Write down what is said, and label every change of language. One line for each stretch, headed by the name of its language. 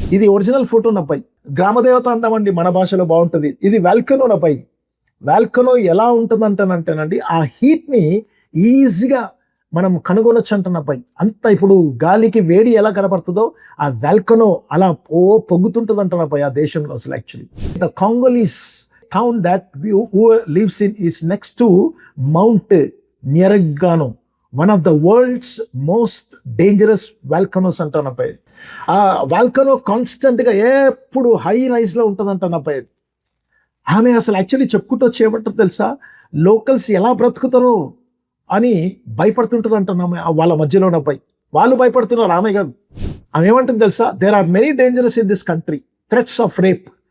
Telugu: ఇది original photo అబ్బాయి. గ్రామదేవత అందామండి మన భాషలో బాగుంటుంది. ఇది వాల్కనో అబ్బాయి. వాల్కనో ఎలా ఉంటుందంటేనండి ఆ హీట్ని ఈజీగా మనం కనుగొనొచ్చు అంటున్నబ్బాయి. అంత ఇప్పుడు గాలికి వేడి ఎలా కనబడుతుందో ఆ వాల్కనో అలా పొగ్గుతుంటుంది అంటున్నబ్బాయి ఆ దేశంలో అసలు actually.
English: the Congolese town that who lives in is next to Mount Nyiragongo, one of the world's most dangerous volcanoes
Telugu: అంటానబ్బాయి. ఆ వాల్కనో కాన్స్టెంట్గా ఎప్పుడు హై రైజ్లో ఉంటుంది అంటానబ్బాయి. ఆమె అసలు యాక్చువల్లీ చెప్పుకుంటూ వచ్చేయమంటారు తెలుసా, లోకల్స్ ఎలా బ్రతుకుతారో అని భయపడుతుంటుంది అంటున్నాము వాళ్ళ మధ్యలో అబ్బాయి. వాళ్ళు భయపడుతున్నారు, ఆమె కాదు. ఆమె ఏమంటుంది తెలుసా,
English: There are many dangerous in this country, threats of rape.